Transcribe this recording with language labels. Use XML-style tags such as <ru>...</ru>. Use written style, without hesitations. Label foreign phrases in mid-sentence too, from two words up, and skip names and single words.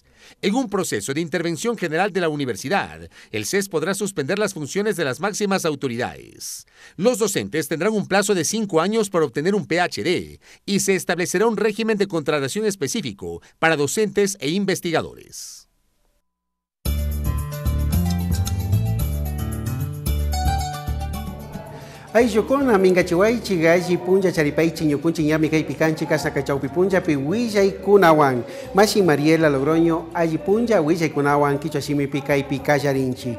<es>En un proceso de intervención general de la universidad, el CES podrá suspender las funciones de las máximas autoridades. Los docentes tendrán un plazo de 5 años para obtener un PhD y se establecerá un régimen de contratación específico para docentes e investigadores.</es> <qu>Ayllukuna mingachiwaychik alli punlla charipaychik ñukunchik ñami kaypi kanchik kasna chawpi punllapi willaykunawan Mashi Mariela Logroño alli punlla willaykunawan kichwa shimipi kaypi kallarinchik.</qu>